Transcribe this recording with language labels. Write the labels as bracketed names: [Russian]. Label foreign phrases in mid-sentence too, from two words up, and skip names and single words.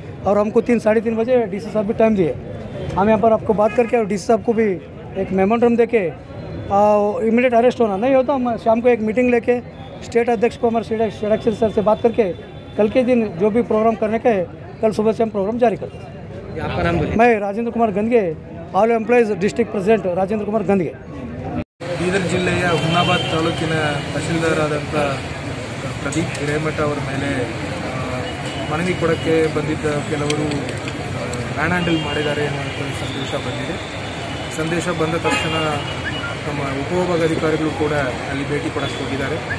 [Hindi] और हमको 3 साढ़े 3 बजे DC साहब भी टाइम दिए। हम यहाँ पर आपको बात करके और DC साहब को भी एक मेमोरेंडम दे के [English] immediate arrest [Hindi] होना नहीं होता, हम शाम को एक मीटिंग लेके स्टेट अध्यक्ष को हमारे स्टेट अध्यक्ष सर से बात करके कल के दिन जो भी प्रोग्राम करने का है कल सुबह से हम प्रोग्राम जारी करते हैं। मैं राजेंद्र कुमार गंदगे, [English] All Employees District President [Hindi] राजेंद्र कुमार गंदगे। [Kannada] ಬೀದರ್ ಜಿಲ್ಲೆಯ ಹುನ್ನಾಬಾದ್ ತಾಲೂಕಿನ ತಹಶೀಲ್ದಾರಾದಂಥ ಪ್ರದೀಪ್ ಹಿರೇಮಠ ಅವರ ಮೇಲೆ ಮನವಿ ಕೊಡೋಕ್ಕೆ ಬಂದಿದ್ದ ಕೆಲವರು [English] man handle [Kannada] ಮಾಡಿದ್ದಾರೆ ಎನ್ನುವಂಥ ಸಂದೇಶ ಬಂದಿದೆ। ಸಂದೇಶ ಬಂದ ತಕ್ಷಣ ನಮ್ಮ ಉಪವಿಭಾಗಾಧಿಕಾರಿಗಳು ಕೂಡ ಅಲ್ಲಿ ಭೇಟಿ ಕೊಡಕ್ಕೆ ಹೋಗಿದ್ದಾರೆ।